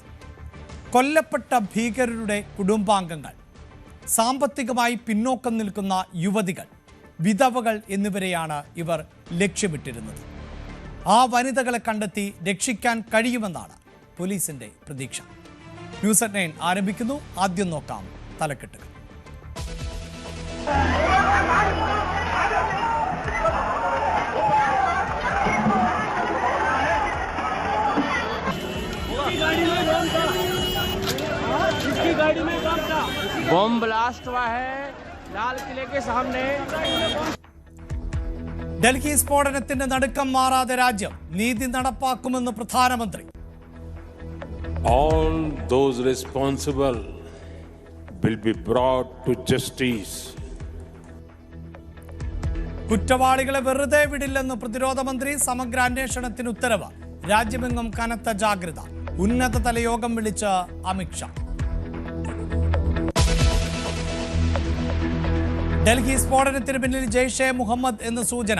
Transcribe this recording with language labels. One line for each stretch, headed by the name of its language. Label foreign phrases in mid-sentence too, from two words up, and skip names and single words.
Malayalam: കൊല്ലപ്പെട്ട ഭീകരരുടെ കുടുംബാംഗങ്ങൾ, സാമ്പത്തികമായി പിന്നോക്കം നിൽക്കുന്ന യുവതികൾ, വിധവകൾ എന്നിവരെയാണ് ഇവർ ലക്ഷ്യമിട്ടിരുന്നത്. ആ വനിതകളെ കണ്ടെത്തി രക്ഷിക്കാൻ കഴിയുമെന്നാണ് പോലീസിന്റെ പ്രതീക്ഷ.
English: News at 9
Malayalam: ആരംഭിക്കുന്നു. ആദ്യം നോക്കാം തലക്കെട്ടുകൾ.
Hindi: बम ब्लास्ट हुआ है लाल किले के सामने.
Malayalam: ഡൽഹി സ്ഫോടനത്തിന്റെ നടുക്കം മാറാതെ രാജ്യം നീതി നടപ്പാക്കുമെന്ന് പ്രധാനമന്ത്രി.
English: All those responsible will be brought to justice.
Malayalam: കുറ്റവാളികളെ വെറുതെ വിടില്ലെന്ന് പ്രതിരോധ മന്ത്രി. സമഗ്ര അന്വേഷണത്തിന് ഉത്തരവ്. രാജ്യമെങ്ങും കനത്ത ജാഗ്രത. ഉന്നതതല യോഗം വിളിച്ച അമിത്ഷാ. ഡൽഹി സ്ഫോടനത്തിന് പിന്നിൽ ജെയ്ഷെ മുഹമ്മദ് എന്ന് സൂചന.